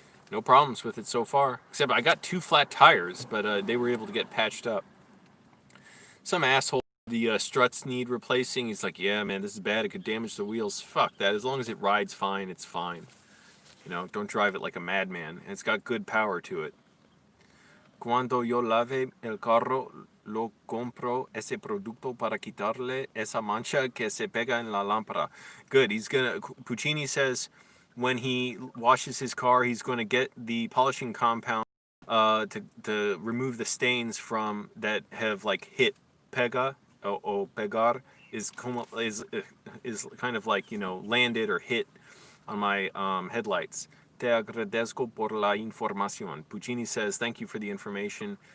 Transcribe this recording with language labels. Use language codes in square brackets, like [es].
[en] No problems with it so far. Except I got 2 flat tires, but they were able to get patched up. Some asshole, the struts need replacing. He's like, yeah, man, this is bad. It could damage the wheels. Fuck that. As long as it rides fine, it's fine. You know, don't drive it like a madman. And it's got good power to it. [es] Cuando yo lave el carro, lo compro ese producto para quitarle esa mancha que se pega en la lámpara. [en] Good. Puccini says when he washes his car, he's going to get the polishing compound to remove the stains from that have like hit. Pega o pegar is kind of like, you know, landed or hit on my headlights. [es] Te agradezco por la información. [en] Puccini says, thank you for the information.